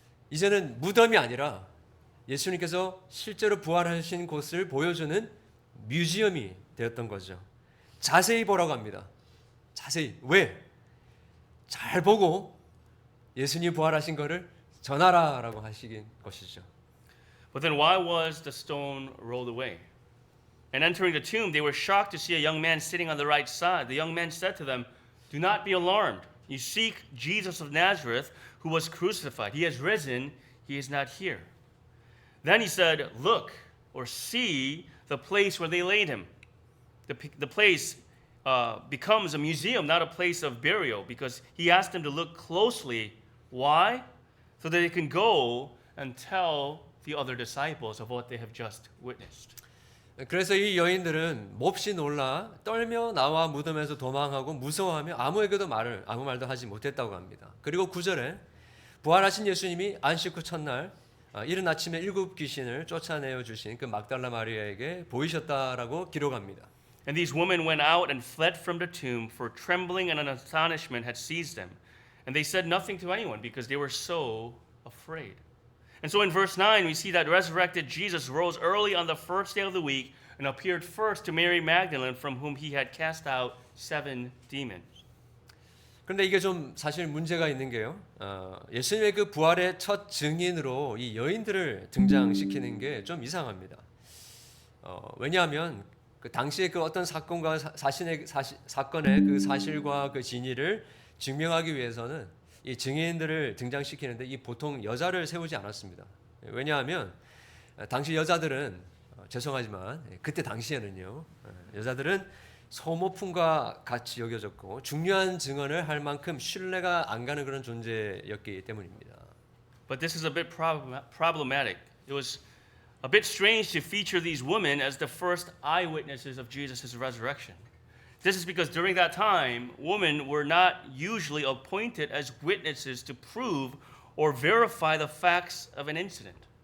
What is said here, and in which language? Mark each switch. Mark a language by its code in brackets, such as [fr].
[ko] 이제는 무덤이 아니라 예수님께서 실제로 부활하신 곳을 보여주는 뮤지엄이 되었던 거죠. 자세히 보라고 합니다. 자세히. 왜? 잘 보고 예수님 부활하신 것을 전하라라고 하시긴 것이죠. [en] But then why was the stone rolled away? And entering the tomb, they were shocked to see a young man sitting on the right side. The young man said to them, "Do not be alarmed. You seek Jesus of Nazareth, who was crucified. He has risen. He is not here." Then he said, "Look, or see the place where they laid him." The place becomes a museum, not a place of burial, because he asked them to look closely. Why? So that they can go and tell the other disciples of what they have just witnessed. [ko] 그래서 이 여인들은 몹시 놀라 떨며 나와 무덤에서 도망하고 무서워하며 아무 말도 하지 못했다고 합니다. 그리고 9절에 부활하신 예수님이 안식 후 첫날 이른 아침에 7 귀신을 쫓아내어 주신 그 막달라 마리아에게 보이셨다라고 기록합니다. [en] And these women went out and fled from the tomb, for trembling and an astonishment had seized them. And they said nothing to anyone because they were so afraid. And so in verse 9, we see that resurrected Jesus rose early on the first day of the week and appeared first to Mary Magdalene, from whom he had cast out 7 demons. [ko] 그런데 이게 좀 사실 문제가 있는 게요. 예수님의 그 부활의 첫 증인으로 이 여인들을 등장시키는 게 좀 이상합니다. 왜냐하면 그 당시에 그 어떤 사건과 사건의 그 사실과 그 진위를 증명하기 위해서는 이 증인들을 등장시키는데 이 보통 여자를 세우지 않았습니다. 왜냐하면 당시 여자들은 죄송하지만 그때 당시에는요, 여자들은 소모품과 같이 여겨졌고 중요한 증언을 할 만큼 신뢰가 안 가는 그런 존재였기 때문입니다. [en] But this is a bit problematic. It was a bit strange to feature these women as the first eyewitnesses of Jesus' resurrection. This is because during that time, women were not usually appointed as witnesses to prove or verify the facts of an incident.